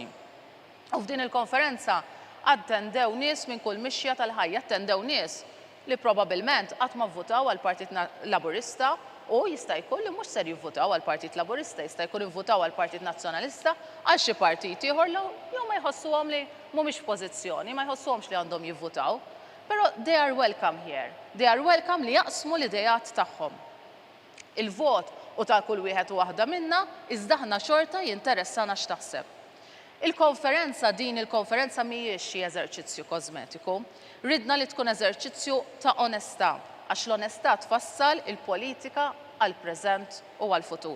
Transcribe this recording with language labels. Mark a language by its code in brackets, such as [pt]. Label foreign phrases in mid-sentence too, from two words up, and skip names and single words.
[mt] U f'din il-konferenza attendew nies minn kull mixja tal-ħajja, attendew nies li probabbilment qatt ma vvutaw għall-Partit Laburista u jista' jkun li mhux ser jivvutaw għall-Partit Laburista, jista' jkun jivvutaw għall-Partit Nazzjonalista għal xi partit ieħor jew ma jħossuhom li mhumiex f'pożizzjoni, ma jħossuhomx li għandhom jivvutaw. [en] Però they are welcome here. They are welcome [mt] li jaqsmu l-idejat tagħhom. Il-vot u ta' kull wieħed u waħda minna iżda aħna xorta jinteressana x'taħseb. Il-konferenza mhijiex xi eżerċizzju kosmetiku. Ridna li tkun eżerċizzju ta' onestà, għax l-onestà tfassal il-politika għall-preżent u għall-futur.